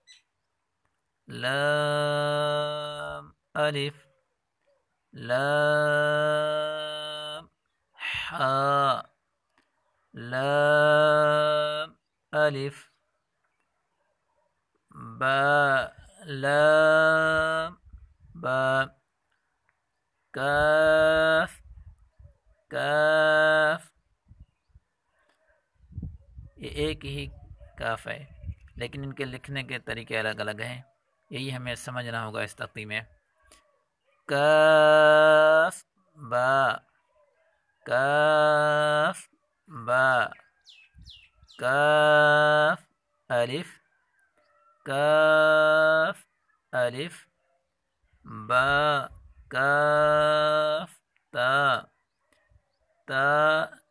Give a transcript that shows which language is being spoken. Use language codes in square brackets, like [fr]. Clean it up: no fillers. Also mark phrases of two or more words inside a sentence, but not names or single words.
[ur] لام، الف، لام، حا، لام، الف، با، لام، با، کاف، کاف۔ یہ ایک ہی کاف ہے لیکن ان کے لکھنے کے طریقے الگ الگ ہیں، یہی ہمیں سمجھنا ہوگا اس تختی میں۔ کاف، با، کاف، با، کاف، الف، کاف، الف، با، کاف، تا، تا،